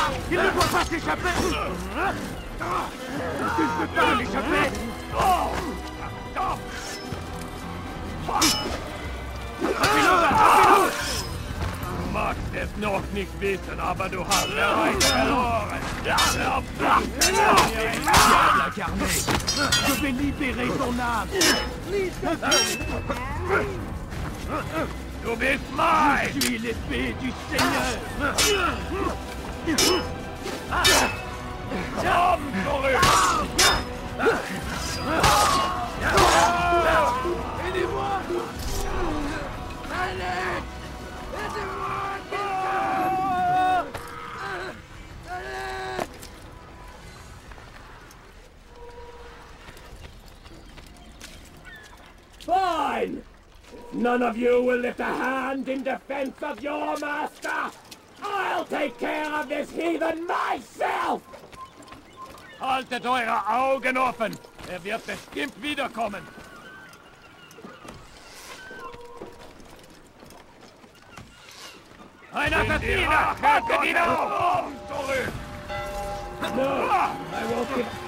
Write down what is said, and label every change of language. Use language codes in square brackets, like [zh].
[fr] Il ne doit pas s'échapper! Il ne peut pas m'échapper! [de] Du magst es noch nicht wissen, aber du hast bereits verloren. [fr] Je vais libérer ton âme! [de] Du bist mein! [fr] Je suis l'épée du Seigneur! [de] Komm zurück! [fr] Aidez-moi! Allez! Aidez-moi! [en] Fine! None of you will lift a hand in defense of your master! I'll take care of this heathen myself! [de] Haltet eure Augen offen! Wird bestimmt wiederkommen! Ein Assassiner! Haltet ihn auf! Zurück! [en] No, I won't give...